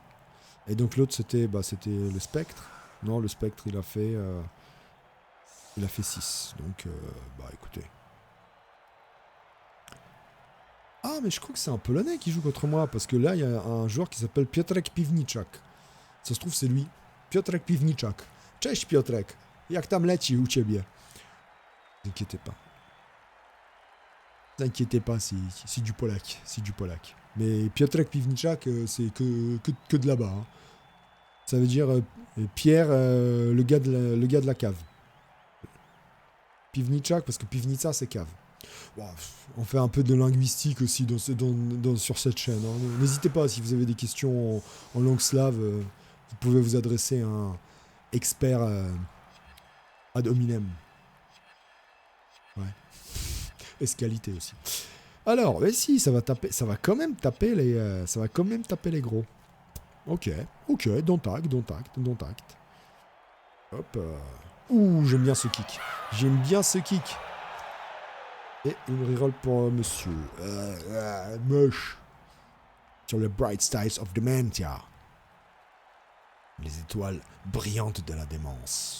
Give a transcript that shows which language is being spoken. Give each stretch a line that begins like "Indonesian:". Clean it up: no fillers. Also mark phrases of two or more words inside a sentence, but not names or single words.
French: Et donc l'autre c'était le spectre. Non, le spectre il a fait 6. Donc écoutez. Ah mais je crois que c'est un Polonais qui joue contre moi, parce que là il y a un joueur qui s'appelle Piotrek Piwniczak. Ça se trouve c'est lui. Piotrek Piwniczak. Cześć Piotrek.
Polish: Jak tam leci u ciebie?
French: Ne vous inquiétez pas. Ne vous inquiétez pas, c'est du Polak. C'est du Polak. Mais Piotrek Piwniczak, c'est que de là-bas. Hein. Ça veut dire Pierre, le gars de la cave. Piwniczak, parce que Piwnica, c'est cave. Bon, on fait un peu de linguistique aussi sur cette chaîne. Hein. N'hésitez pas, si vous avez des questions en langue slave, vous pouvez vous adresser à un expert ad hominem. Ouais. Escalité aussi. Alors, mais si, ça va quand même taper les gros.
English: Ok, don't act.
French: Hop. Ouh, j'aime bien ce kick. Et une reroll pour monsieur. Moche. Sur le Bright Stars of Dementia. Les étoiles brillantes de la démence.